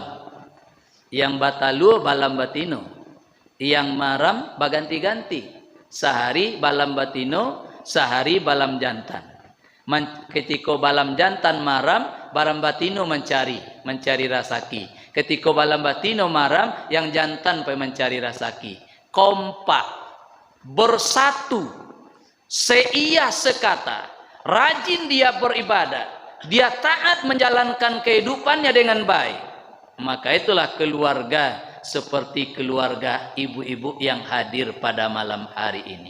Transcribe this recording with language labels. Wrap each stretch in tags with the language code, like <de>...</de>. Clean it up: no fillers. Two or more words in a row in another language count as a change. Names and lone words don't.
<min>Yang batalu balam batino. Yang maram baganti-ganti. Sehari balam batino, sehari balam jantan. Ketika balam jantan maram, balam batino mencari rasaki. Ketika balam batino maram,</min> <id>yang jantan pergi mencari rasaki. Kompak, bersatu, seia sekata, rajin dia beribadah. Dia taat menjalankan kehidupannya dengan baik. Maka itulah keluarga seperti keluarga ibu-ibu yang hadir pada malam hari ini.</id>